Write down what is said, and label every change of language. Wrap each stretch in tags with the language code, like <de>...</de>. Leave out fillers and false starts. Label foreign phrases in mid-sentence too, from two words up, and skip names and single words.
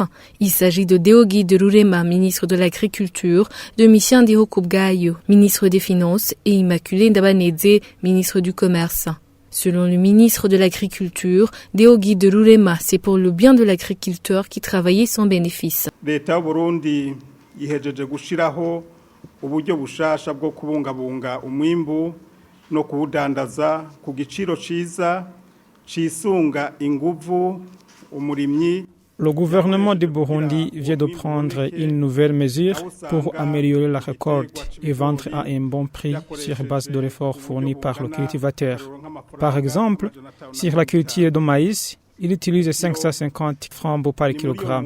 <fr>Il s'agit de Deogi de Rurema, ministre de l'Agriculture, Domitien Ndihokubwayo, ministre des Finances, et Immaculée Ndabaneze, ministre du Commerce. Selon le ministre de l'Agriculture, Deogi de Rurema, c'est pour le bien de l'agriculteur qui travaillait sans bénéfice.</fr> <rn>L'État Burundi yihejeje gushiraho uburyo bushasha bwo kubungabunga umwimbu no kuwudandaza ku giciro ciza cisunga inguvu umurimyi.</rn> <fr>Le gouvernement du Burundi vient de prendre une nouvelle mesure pour améliorer la récolte et vendre à un bon prix sur base de l'effort fourni par le cultivateur. Par exemple, sur la culture de maïs, il utilise 550 francs par kilogramme.</fr>